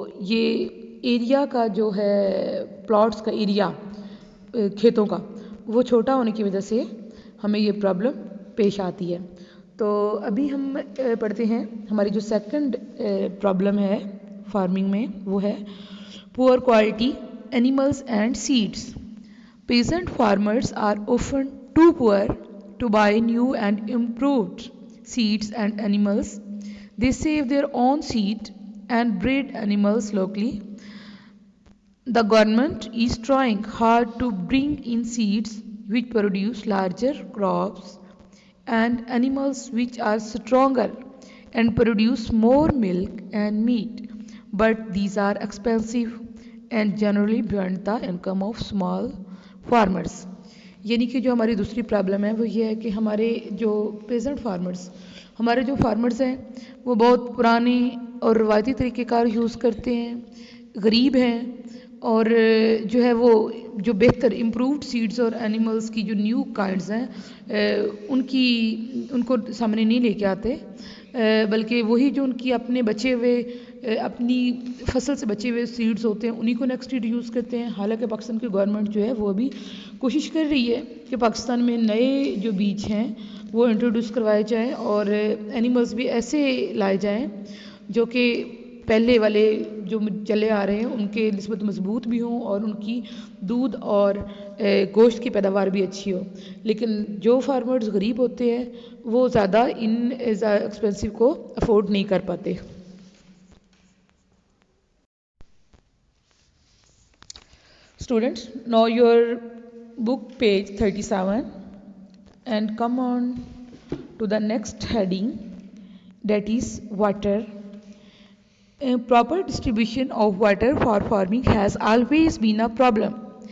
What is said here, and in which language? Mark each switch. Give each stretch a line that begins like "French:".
Urdu: یہ ایریا کا جو ہے پلاٹس کا ایریا کھیتوں کا وہ چھوٹا ہونے کی وجہ سے ہمیں یہ پرابلم پیش آتی ہے تو ابھی ہم پڑھتے ہیں ہماری جو سیکنڈ پرابلم ہے فارمنگ میں وہ ہے
English: Poor quality animals and seeds peasant farmers are often too poor to buy new and improved seeds and animals. They save their own seed and breed animals locally. The government is trying hard to bring in seeds which produce larger crops and animals which are stronger and produce more milk and meat. But these are expensive and generally beyond the income of small farmers.
Urdu: یعنی کہ جو ہماری دوسری problem ہے وہ یہ ہے کہ ہمارے جو پیزنٹ فارمرز ہمارے جو فارمرز ہیں وہ بہت پرانے اور روایتی طریقہ کار یوز کرتے ہیں غریب ہیں اور جو ہے وہ جو بہتر امپرووڈ سیڈز اور اینیملز کی جو نیو کائنڈز ہیں ان کو سامنے نہیں لے کے آتے بلکہ وہی جو ان کی اپنے بچے ہوئے اپنی فصل سے بچے ہوئے سیڈز ہوتے ہیں انہی کو نیکسٹ ایئر یوز کرتے ہیں حالانکہ پاکستان کی گورنمنٹ جو ہے وہ ابھی کوشش کر رہی ہے کہ پاکستان میں نئے جو بیج ہیں وہ انٹروڈیوس کروائے جائیں اور اینیملز بھی ایسے لائے جائیں جو کہ پہلے والے جو چلے آ رہے ہیں ان کے نسبت مضبوط بھی ہوں اور ان کی دودھ اور گوشت کی پیداوار بھی اچھی ہو لیکن جو فارمرز غریب ہوتے ہیں وہ زیادہ ان ایکسپینسو کو افورڈ نہیں کر پاتے.
English: Students, now your book page 37 and come on to the next heading, that is water. A proper distribution of water for farming has always been a problem.